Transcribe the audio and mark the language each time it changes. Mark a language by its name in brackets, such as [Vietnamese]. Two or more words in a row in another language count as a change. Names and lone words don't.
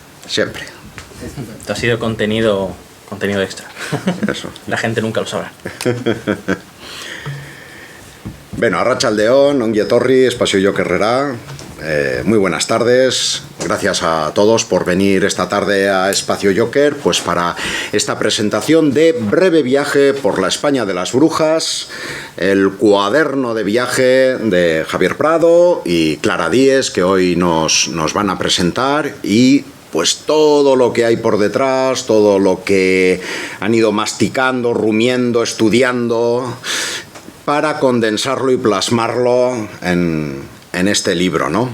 [Spanish] Siempre. Esto ha sido contenido extra. Eso. La gente nunca lo sabrá. [Basque] Bueno, arratsaldeon, ongi etorri, Espazio Jokerrera. [Spanish] Muy buenas tardes. Gracias a todos por venir esta tarde a Espacio Joker, pues para esta presentación de Breve viaje por la España de las brujas, el cuaderno de viaje de Javier Prado y Clara Díez, que hoy nos van a presentar, y pues todo lo que hay por detrás, todo lo que han ido masticando, rumiando, estudiando, para condensarlo y plasmarlo en este libro, ¿no?